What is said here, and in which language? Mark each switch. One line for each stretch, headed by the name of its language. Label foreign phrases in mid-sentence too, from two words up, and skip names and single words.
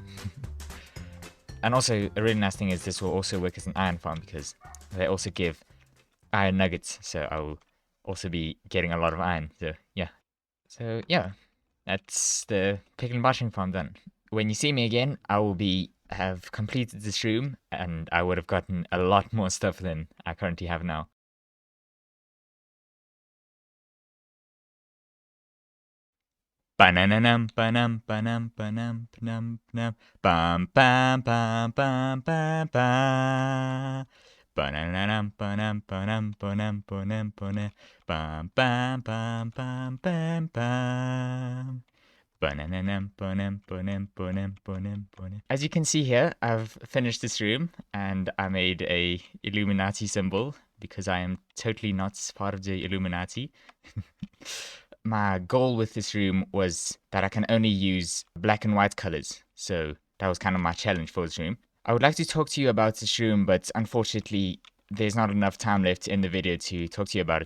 English: And also, a really nice thing is this will also work as an iron farm because they also give iron nuggets. So I will also be getting a lot of iron. So yeah. So yeah, that's the piglin bashing farm done. When you see me again, I will have completed this room, and I would have gotten a lot more stuff than I currently have now. Bananam banam banam banam banam banam bam bam bam bam bam bam. Bananam banam banam banam banam banam bam bam bam bam bam bam. Bananam banam banam banam banam banam. As you can see here, I've finished this room and I made a Illuminati symbol because I am totally not part of the Illuminati. My goal with this room was that I can only use black and white colors. So that was kind of my challenge for this room. I would like to talk to you about this room, but unfortunately, there's not enough time left in the video to talk to you about it.